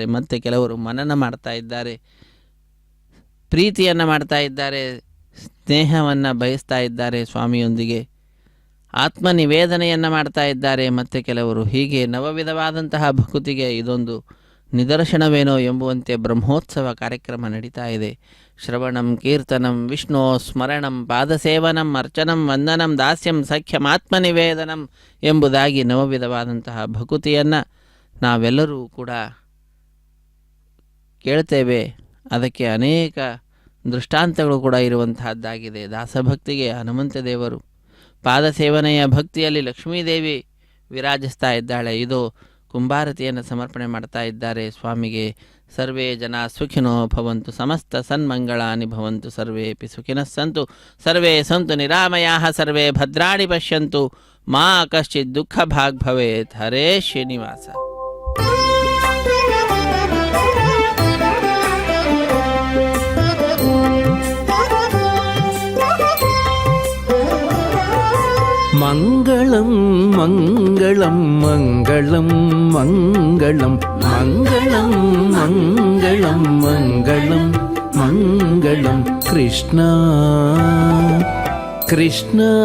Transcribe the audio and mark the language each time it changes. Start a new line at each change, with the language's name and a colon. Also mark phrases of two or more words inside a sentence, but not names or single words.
Kannada: ಮತ್ತು ಕೆಲವರು ಮನನ ಮಾಡ್ತಾ ಇದ್ದಾರೆ, ಪ್ರೀತಿಯನ್ನು ಮಾಡ್ತಾ ಇದ್ದಾರೆ, ಸ್ನೇಹವನ್ನು ಬಯಸ್ತಾ ಇದ್ದಾರೆ ಸ್ವಾಮಿಯೊಂದಿಗೆ, ಆತ್ಮನಿವೇದನೆಯನ್ನು ಮಾಡ್ತಾ ಇದ್ದಾರೆ. ಮತ್ತು ಕೆಲವರು ಹೀಗೆ ನವವಿಧವಾದಂತಹ ಭಕ್ತಿಗೆ ಇದೊಂದು ನಿದರ್ಶನವೇನೋ ಎಂಬುವಂತೆ ಬ್ರಹ್ಮೋತ್ಸವ ಕಾರ್ಯಕ್ರಮ ನಡೀತಾ ಇದೆ.
Sanskrit: ಶ್ರವಣಂ ಕೀರ್ತನಂ ವಿಷ್ಣು ಸ್ಮರಣಂ ಪಾದಸೇವನಂ ಅರ್ಚನಂ ವಂದನಂ ದಾಸ್ಯಂ ಸಖ್ಯಂ ಆತ್ಮನಿವೇದನಂ
Kannada: ಎಂಬುದಾಗಿ ನವವಿಧವಾದಂತಹ ಭಕುತಿಯನ್ನು ನಾವೆಲ್ಲರೂ ಕೂಡ ಕೇಳ್ತೇವೆ. ಅದಕ್ಕೆ ಅನೇಕ ದೃಷ್ಟಾಂತಗಳು ಕೂಡ ಇರುವಂತಹದ್ದಾಗಿದೆ. ದಾಸಭಕ್ತಿಗೆ ಹನುಮಂತ ದೇವರು, ಪಾದಸೇವನೆಯ ಭಕ್ತಿಯಲ್ಲಿ ಲಕ್ಷ್ಮೀದೇವಿ ವಿರಾಜಿಸ್ತಾ ಇದ್ದಾಳೆ. ಇದು ಕುಂಭಾರತಿಯನ್ನು ಸಮರ್ಪಣೆ ಮಾಡ್ತಾ ಇದ್ದಾರೆ ಸ್ವಾಮಿಗೆ.
Sanskrit: ಸರ್ವೇ ಜನ ಸುಖಿನೋ ಭವಂತು, ಸಮಸ್ತ ಸನ್ಮಂಗಳಾನಿ ಭವಂತು, ಸರ್ವೇಪಿ ಸುಖಿನಃ ಸಂತು, ಸರ್ವೇ ಸಂತು ನಿರಾಮಯಾಃ, ಸರ್ವೇ ಭದ್ರಾಣಿ ಪಶ್ಯಂತು, ಮಾ ಕಶ್ಚಿತ್ ದುಃಖ ಭಾಗ್ ಭವೇತ್. ಹರೇ ಶ್ರೀನಿವಾಸ. మంగళం మంగళం మంగళం మంగళం మంగళం మంగళం మంగళం మంగళం కృష్ణ కృష్ణ